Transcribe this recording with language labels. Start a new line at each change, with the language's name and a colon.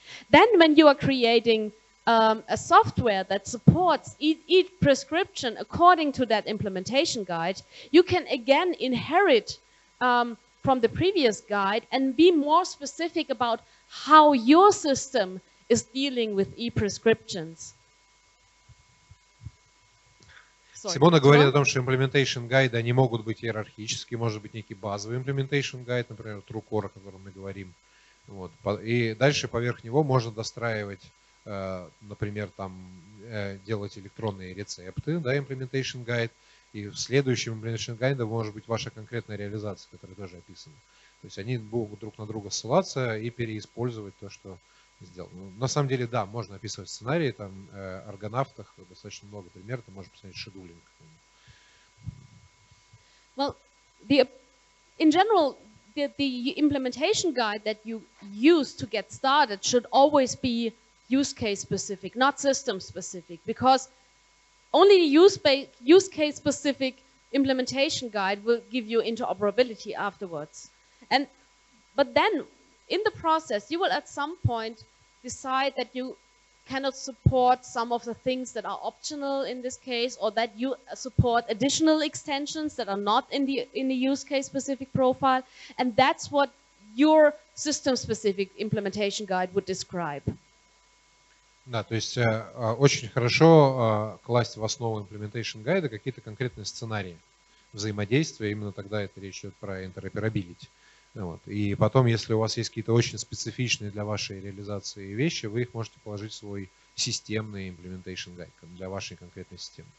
English: Then when you are creating a software that supports e-prescription according to that implementation guide, you can again inherit from the previous guide and be more specific about how your system is dealing with e-prescriptions.
Russian: Симона говорит о том, что implementation гайды, они могут быть иерархические, может быть некий базовый implementation гайд, например, TrueCore, о котором мы говорим. Вот. И дальше поверх него можно достраивать, например, там, делать электронные рецепты, да, implementation guide, и в следующем implementation guide может быть ваша конкретная реализация, которая тоже описана. То есть они будут друг на друга ссылаться и переиспользовать то, что сделано. Ну, на самом деле, да, можно описывать сценарии, там, аргонавтах достаточно много примеров, ты можешь посмотреть шедулинг.
English: Well, in general, the implementation guide that you use to get started should always be use case specific, not system specific, because only use case specific implementation guide will give you interoperability afterwards. But then in the process, you will at some point decide that you cannot support some of the things that are optional in this case, or that you support additional extensions that are not in the use case specific profile, and that's what your system specific implementation guide would describe.
Russian: Да, то есть очень хорошо класть в основу implementation гайда какие-то конкретные сценарии взаимодействия, именно тогда это речь идет про interoperability. Вот. И потом, если у вас есть какие-то очень специфичные для вашей реализации вещи, вы их можете положить в свой системный implementation гайд для вашей конкретной системы.